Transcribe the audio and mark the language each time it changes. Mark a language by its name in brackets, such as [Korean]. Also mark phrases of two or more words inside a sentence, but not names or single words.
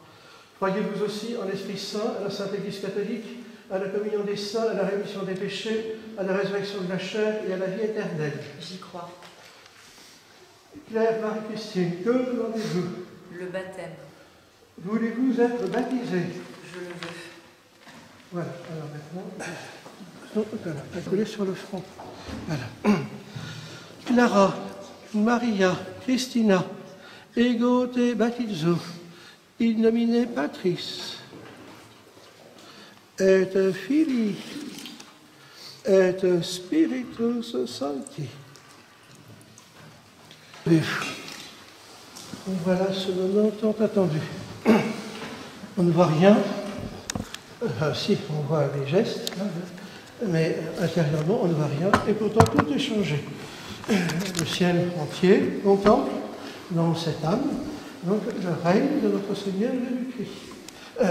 [French] Croyez-vous aussi en l'Esprit Saint, à la Sainte Église catholique, à la communion des saints, à la rémission des péchés, à la résurrection de la chair et à la vie éternelle? J'y crois. Claire Marie-Christine, que demandez-vous? Le baptême. Voulez-vous être baptisé? Je le veux. Voilà, alors maintenant, voilà, accolé sur le front. Voilà. [Latin] Clara, Maria, Christina, ego te baptizo, in nomine Patris, et Filii, et Spiritus Sancti. [French] Voilà ce moment tant attendu. On ne voit rien. Si, on voit les gestes, mais intérieurement, on ne voit rien. Et pourtant, tout est changé. Le ciel entier contemple dans cette âme donc, le règne de notre Seigneur Jésus-Christ.